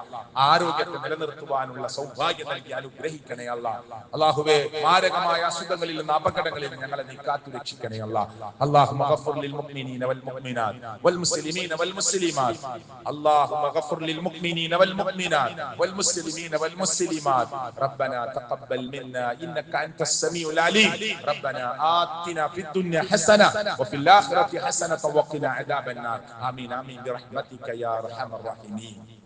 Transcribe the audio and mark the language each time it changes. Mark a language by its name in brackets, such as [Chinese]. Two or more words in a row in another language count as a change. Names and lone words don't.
[Malayalam] ആരോഗ്യത്തെ നിലനിർത്തുവാനുള്ള സൗഭാഗ്യം നൽകി അനുഗ്രഹിക്കണേ അല്ലാഹ്. അള്ളാഹുവേ, മാരകമായ അസുഖങ്ങളിൽ നിന്ന്, അപകടങ്ങളിൽ ഞങ്ങളെ നീ കാത്തു രക്ഷിക്കണേ അല്ലാഹ്. [Arabic] اللهم اغفر للمؤمنين والمؤمنات والمسلمين والمسلمات. اللهم اغفر للمؤمنين والمؤمنات والمسلمين والمسلمات. ربنا تقبل منا إنك أنت السميع العليم. ربنا آتنا في الدنيا حسنة وفي الآخرة حسنة وقنا عذاب النار. آمين آمين برحمتك يا أرحم الراحمين.